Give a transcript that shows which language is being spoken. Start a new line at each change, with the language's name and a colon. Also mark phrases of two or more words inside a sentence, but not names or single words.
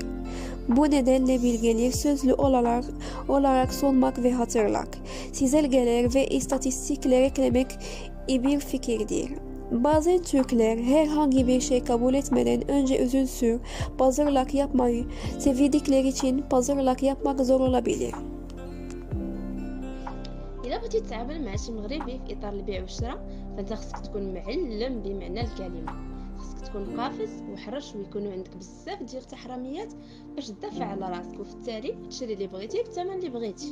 Turkish: Bu nedenle bilgileri sözlü olarak sunmak ve hatırlamak, çizelgeler ve istatistikler eklemek iyi bir fikirdir. Bazen Türkler herhangi bir şey kabul etmeden önce uzun süre pazarlık yapmayı sevdikleri için pazarlık yapmak zor olabilir.
Arabic: إلا بغيتي تتعامل مع شي مغربي في إطار البيع والشراء فأنت خصك تكون معلم بمعنى الكلمة. خصك تكون قافز وحرش ويكونوا عندك بزاف ديال التحرميات باش تدافع على راسك وفي التالي تشري اللي بغيتي بالثمن اللي بغيتي.